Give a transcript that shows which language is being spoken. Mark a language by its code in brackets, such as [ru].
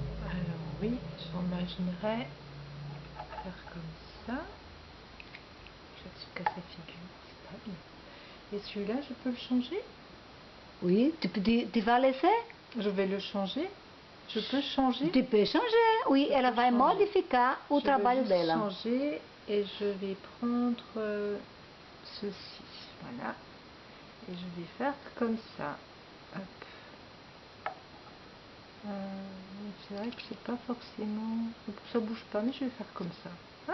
[fr] Alors oui, j'imaginerais faire comme ça. Je suis cassé figure, c'est pas bien. Et celui-là, je peux le changer? Oui, tu vas laisser? Je vais le changer. Je peux changer? Tu peux changer, oui, [pt] ela vai modificar o trabalho dela. [fr] Je vais changer et je vais prendre ceci, voilà. Et je vais faire comme ça. Hop. C'est vrai que c'est pas forcément... Ça bouge pas, mais je vais faire comme ça.